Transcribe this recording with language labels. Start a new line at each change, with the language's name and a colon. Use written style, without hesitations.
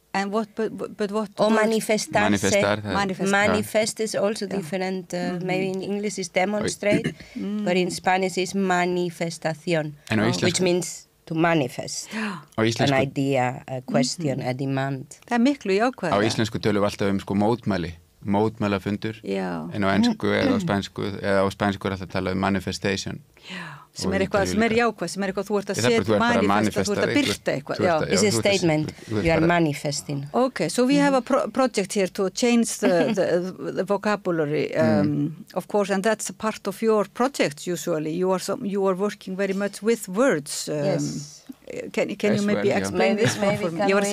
English: And what, but what... Or manifestar. Manifest is also different. Maybe in English is demonstrate, but in Spanish is manifestación, which means to manifest an idea, a question, a demand.
Icelandic: Það miklu jákvæða. Á íslensku tölum við alltaf sko mótmæli, mótmælafundur, en á ensku eða á spænsku er alltaf talað manifestation. Já. Sem eitthvað jákvæð, sem eitthvað þú ert að setja manifesta, þú ert að byrta eitthvað.
English: It's a statement, you are manifesting. Okay, so we have a project here to change the vocabulary, of course, and that's a part of your project usually. You are working very much with words. Yes. Can you maybe explain this more for me?